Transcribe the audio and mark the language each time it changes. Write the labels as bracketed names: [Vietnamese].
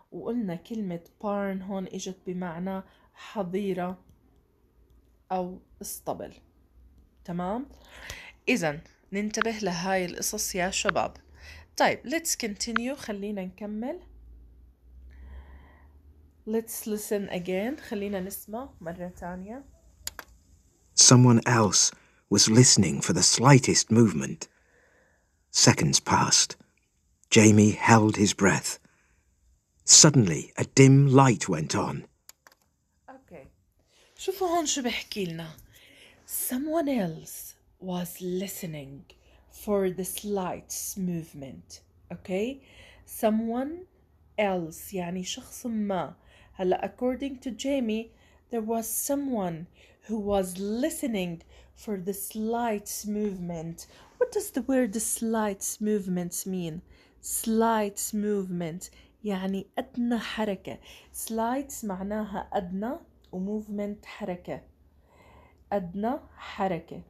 [Arabic] وقلنا كلمة barn هون إجت بمعنى حظيرة أو اسطبل. تمام. إذن ننتبه لهاي القصص يا شباب. طيب [English] let's continue، [Arabic] خلينا نكمل. [English] let's listen again، [Arabic] خلينا نسمع مرة تانية. [English] Someone else was listening for the slightest movement. Seconds passed. Jamie held his breath. Suddenly, a dim light went on. [Arabic] Okay. شوفوا هون شو بحكي لنا. [English] Someone else was listening for the slightest movement. Okay. Someone else [Arabic] يعني شخص ما. هلا [English] according to Jamie there was someone who was listening for the slightest movement. What does the word slight movement mean? [Arabic] slight movement يعني أدنى حركة. slight معناها أدنى وmovement حركة، أدنى حركة.